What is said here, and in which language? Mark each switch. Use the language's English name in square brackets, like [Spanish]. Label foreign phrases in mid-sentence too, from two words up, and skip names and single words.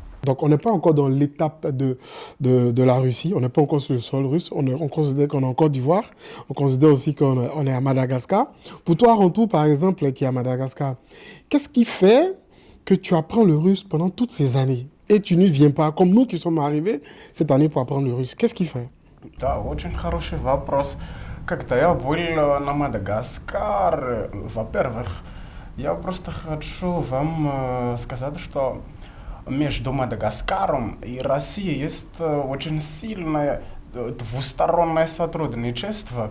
[French] Donc, on n'est pas encore dans l'étape de la Russie, on n'est pas encore sur le sol russe, on considère qu'on est en Côte d'Ivoire, on considère aussi qu'on est à Madagascar. Pour toi, Rantou, par exemple, qui est à Madagascar, qu'est-ce qui fait que tu apprends le russe pendant toutes ces années et tu n'y viens pas, comme nous qui sommes arrivés cette année pour apprendre le russe? Qu'est-ce qui fait? [Russian] Да, очень хороший вопрос. Когда я был на Мадагаскар, во-первых, я просто хочу вам сказать, что между Мадагаскаром и Россией есть очень сильная двустороннее сотрудничество.